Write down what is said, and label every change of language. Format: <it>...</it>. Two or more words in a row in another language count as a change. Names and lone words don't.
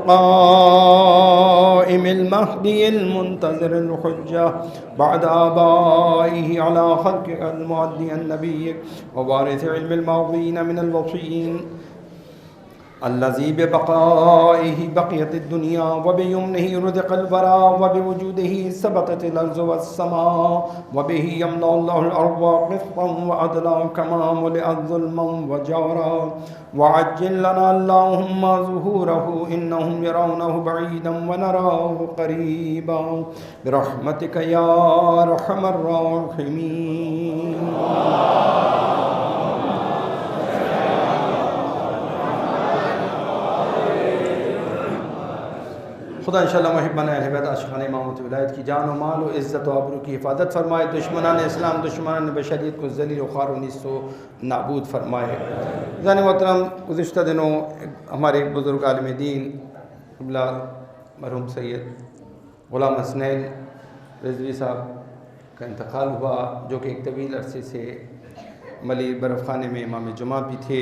<ar>القائم المهدی المنتظر الحجہ بعد آبائه على خلق المعدی النبی ووارث علم الماضین من الوصیین، الذي ببقائه بقيت الدنيا وبيمنه رزق الورى وبوجوده سبقت الأرض والسماء وبه يملأ الله الأرض قسطا وعدلا كما ملئت ظلما وجورا. وعجل لنا اللهم ظهوره إنهم يرونه بعيدا ونراه قريبا برحمتك يا أرحم الراحمين.</ar> <ur>خدا انشاءاللہ محبان اہل بیت عاشقان امامت ولایت کی جان و مال و عزت و آبرو کی حفاظت فرمائے، دشمنان اسلام دشمنان بشریت کو ذلیل و خوار و نیست و نابود فرمائے. عزیزان محترم، گزشتہ دنوں ہمارے ایک بزرگ عالم دین قبلہ مرحوم سید غلام حسنین رضوی صاحب کا انتقال ہوا، جو کہ ایک طویل عرصے سے ملی برف خانے میں امام جمعہ بھی تھے.</ur>